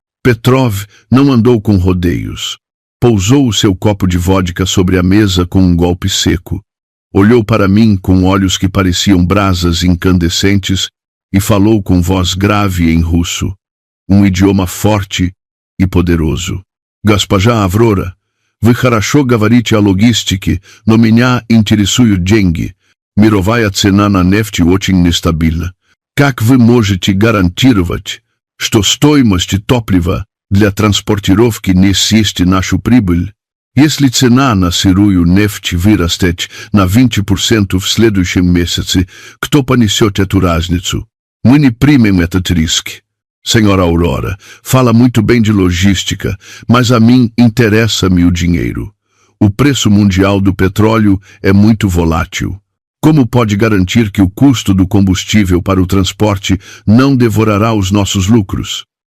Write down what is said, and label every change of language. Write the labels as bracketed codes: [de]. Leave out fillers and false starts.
[pt] Petrov não andou com rodeios. Pousou o seu copo de vodka sobre a mesa com um golpe seco. Olhou para mim com olhos que pareciam brasas incandescentes e falou com voz grave em russo, um idioma forte e poderoso. [ru] Госпожа Аврора, вы хорошо говорите о логистике, но меня интересуют деньги. Мировая цена на нефть очень нестабильна. Как вы можете гарантировать, что стоимость топлива для транспортировки не съест нашу прибыль? Если цена на сырую нефть вырастет на 20% в следующем месяце, кто понесет эту разницу? Мы не примем этот риск. [pt] Senhora Aurora, fala muito bem de logística, mas a mim interessa-me o dinheiro. O preço mundial do petróleo é muito volátil. Como pode garantir que o custo do combustível para o transporte não devorará os nossos lucros?